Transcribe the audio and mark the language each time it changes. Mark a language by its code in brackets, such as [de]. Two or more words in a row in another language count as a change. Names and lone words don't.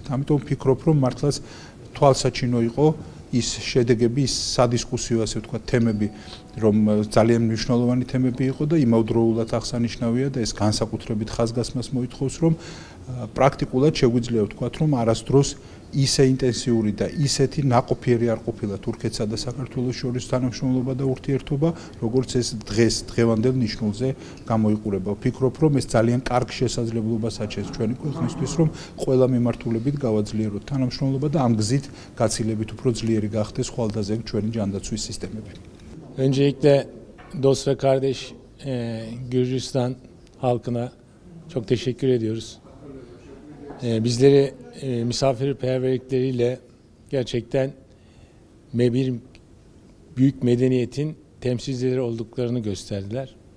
[ka] ამიტომ ვფიქრობ, რომ მართლაც თვალსაჩინო იყო ის შედეგები, ის სადისკუსიო ასე ვთქვათ თემები, რომ ძალიან მნიშვნელოვანი თემები იყო და იმავდროულად აღსანიშნავია და ეს განსაკუთრებით ხაზგასმას მოითხოვს, რომ პრაქტიკულად შეგვიძლია ვთქვათ, რომ არასდროს ისე ინტენსიური და ისეთი ნაყოფიერი არ ყოფილა თურქეთსა და საქართველოს შორის თანამშრომლობა და ურთიერთობა, როგორც ეს დღევანდელ ნიშნულზე გამოიყურება. ვფიქრობ, რომ ეს ძალიან კარგ შესაძლებლობას აჩენს ჩვენი ქვეყნისთვის, რომ ყველა მიმართულებით გავაძლიეროთ თანამშრომლობა და ამ გზით გაცილებით უფრო ძლიერი gahtes xvaldaze ჩვენი ჯანდაცვის სისტემები. [tr] Öncelikle dost ve kardeş Gürcistan halkına çok teşekkür ediyoruz. Bizleri misafirperverlikleriyle gerçekten bir büyük medeniyetin temsilcileri olduklarını gösterdiler.